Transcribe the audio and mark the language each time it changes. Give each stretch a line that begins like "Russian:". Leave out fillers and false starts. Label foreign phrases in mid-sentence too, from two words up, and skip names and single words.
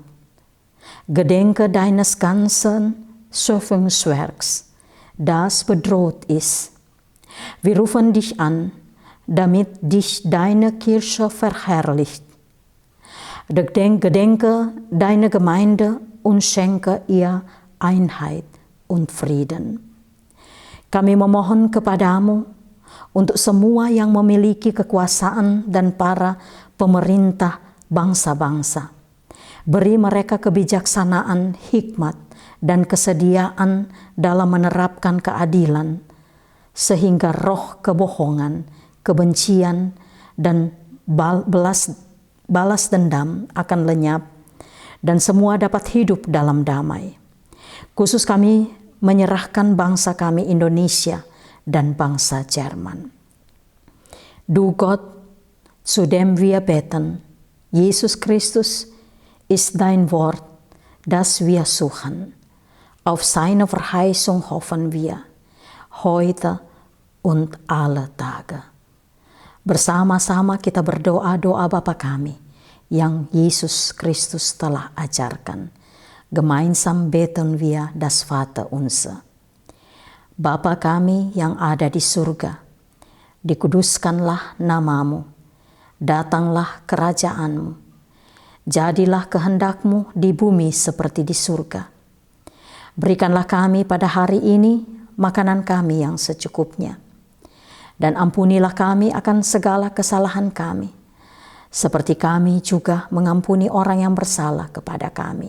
German: Gedenke deines ganzen Schöpfungswerks, das bedroht ist. Wir rufen dich an, damit dich deine Kirche verherrlicht. Gedenke deine Gemeinde und schenke ihr Einheit und Frieden.
Indonesian: Kami memohon kepadamu untuk semua yang memiliki kekuasaan dan para pemerintah bangsa-bangsa. Beri mereka kebijaksanaan, hikmat, dan kesediaan dalam menerapkan keadilan, sehingga roh kebohongan, kebencian, dan balas dendam akan lenyap, dan semua dapat hidup dalam damai. Khusus kami menyerahkan bangsa kami Indonesia dan bangsa Jerman.
German: Du Gott, zu dem wir beten, Jesus Christus ist dein Wort, das wir suchen. Auf seine Verheißung hoffen wir, heute und alle Tage.
Indonesian: Bersama-sama kita berdoa doa Bapa kami yang Yesus Kristus telah ajarkan.
German: Gemeinsam beten wir das Vaterunser.
Indonesian: Bapa kami yang ada di surga, dikuduskanlah namamu, datanglah kerajaanmu, jadilah kehendakmu di bumi seperti di surga. Berikanlah kami pada hari ini makanan kami yang secukupnya, dan ampunilah kami akan segala kesalahan kami, seperti kami juga mengampuni orang yang bersalah kepada kami.